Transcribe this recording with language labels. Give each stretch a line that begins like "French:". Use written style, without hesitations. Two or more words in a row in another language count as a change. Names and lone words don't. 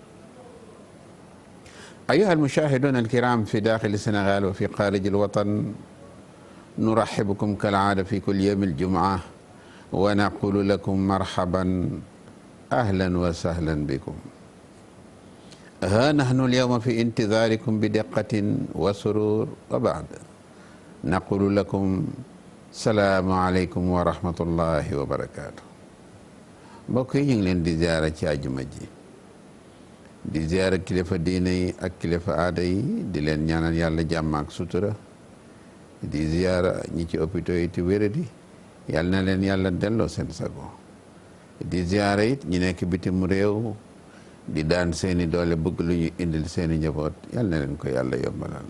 Arabic: أيها المشاهدون الكرام في داخل السنغال وفي خارج الوطن، نرحبكم كالعادة في كل يوم الجمعة ونقول لكم مرحبا أهلا وسهلا بكم. ها نحن اليوم في انتظاركم بدقة وسرور، وبعد نقول لكم السلام عليكم ورحمة الله وبركاته.
Wolof: mbokk yi ñu ngi leen di ziyaara ci àjjuma ji, di ziyaara kilifa diine yi ak kilifa aada yi, di leen ñaanal yàlla jàmm ak sutura, di ziyaara ñi ci hôpitaux yi te wéradi, yàlla na leen yàlla delloo seen sago, di ziyaara it ñi nekk bitim réew di daan seeni doole bëgg lu ñu indil seeni njaboot, yàlla na leen ko yàlla yombalal.